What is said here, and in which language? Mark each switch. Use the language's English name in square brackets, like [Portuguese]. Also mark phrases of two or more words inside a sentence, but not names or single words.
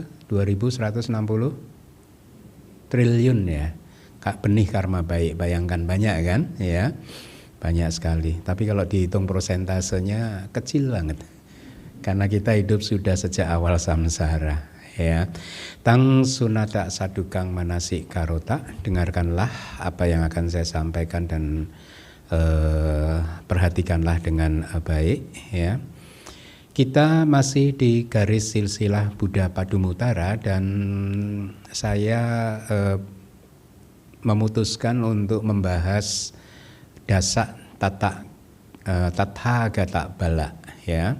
[Indonesian] 2160 triliun ya. Benih karma baik, bayangkan banyak kan ya. Banyak sekali. Tapi kalau dihitung persentasenya kecil banget. Karena kita hidup sudah sejak awal samsara ya. [Pali] Tang sunata sadukang manasik karota, [Indonesian] dengarkanlah apa yang akan saya sampaikan dan perhatikanlah dengan baik ya. Kita masih di garis silsilah Buddha Padumutara dan saya memutuskan untuk membahas [Pali] dasa tathagata bala [Indonesian] ya.